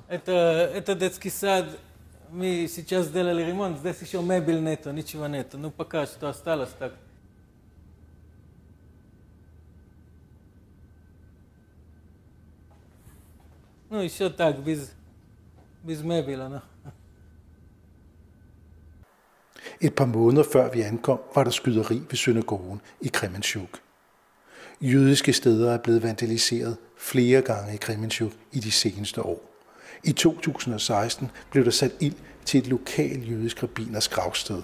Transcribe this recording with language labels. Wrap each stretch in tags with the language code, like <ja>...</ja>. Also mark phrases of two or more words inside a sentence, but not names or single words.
<ru>Это детский сад, мы сейчас сделали ремонт, здесь еще мебель нету, ничего нету, ну пока что осталось так. Ну еще так, без мебели, ну.</ru> <da>Et par måneder før vi ankom, var der skyderi ved synagogen i Kremenchuk. Jødiske steder er blevet vandaliseret flere gange i Kremenchuk i de seneste år. I 2016 blev der sat ild til et lokal jødisk rabbiners gravsted.</da>